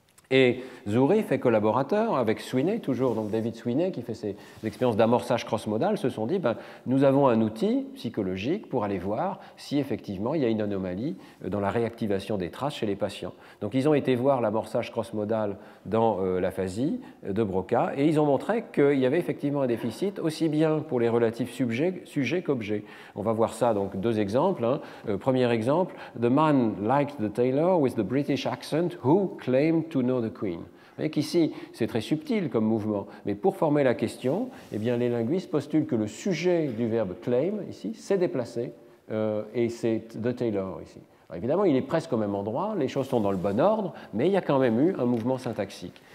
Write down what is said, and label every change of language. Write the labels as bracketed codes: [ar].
[fr] Et Zourif et collaborateurs, avec Sweeney, toujours donc David Sweeney, qui fait ses expériences d'amorçage cross-modal, se sont dit nous avons un outil psychologique pour aller voir si effectivement il y a une anomalie dans la réactivation des traces chez les patients. Donc ils ont été voir l'amorçage cross-modal dans l'aphasie de Broca et ils ont montré qu'il y avait effectivement un déficit aussi bien pour les relatifs sujets qu'objets. On va voir ça donc deux exemples. Premier exemple, [en] the man liked the tailor with the British accent who claimed to know the Queen. [fr] Vous voyez qu'ici, c'est très subtil comme mouvement, mais pour former la question, eh bien, les linguistes postulent que le sujet du verbe claim, ici, s'est déplacé, et c'est the Taylor, ici. Alors, évidemment, il est presque au même endroit, les choses sont dans le bon ordre, mais il y a quand même eu un mouvement syntaxique.